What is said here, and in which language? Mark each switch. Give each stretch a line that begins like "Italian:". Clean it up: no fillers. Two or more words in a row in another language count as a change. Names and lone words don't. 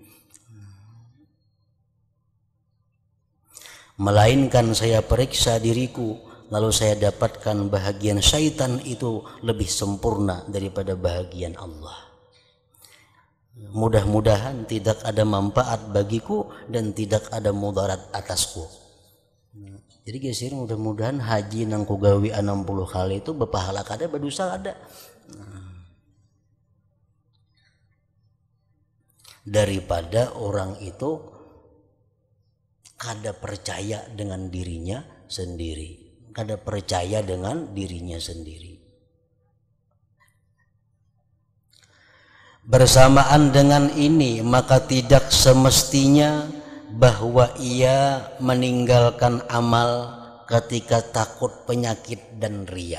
Indonesian: Melainkan saya periksa diriku, lalu saya dapatkan bahagian syaitan itu lebih sempurna daripada bahagian Allah. Mudah-mudahan tidak ada manfaat bagiku dan tidak ada mudarat atasku. Jadi gesir,
Banjar: mudah-mudahan haji nang ku gawi 60 kali itu berpahala kada, berdosa kada. Daripada orang itu kada percaya dengan dirinya sendiri, kada percaya dengan dirinya sendiri.
Indonesian: Bersamaan dengan ini, maka tidak semestinya bahwa ia meninggalkan amal ketika takut penyakit dan riya.